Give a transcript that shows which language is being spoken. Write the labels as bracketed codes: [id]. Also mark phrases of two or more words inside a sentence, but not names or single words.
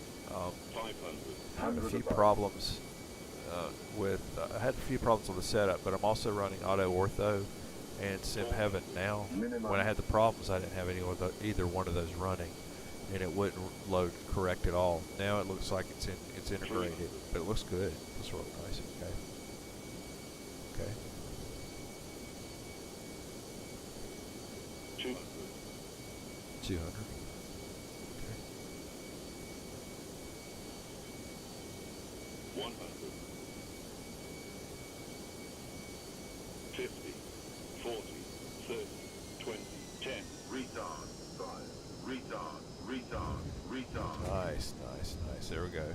[en] Had a few problems I had a few problems with the setup, but I'm also running AutoOrtho and Simheaven now. When I had the problems, I didn't have either one of those running, and it wouldn't load correct at all. Now it looks like it's integrated, but it looks good. It looks real nice. Okay. Okay. 200. Okay. 100. 50. 40. 30. 20. 10. Retard. 5. Retard. Retard. Retard. Nice, nice, nice. There we go.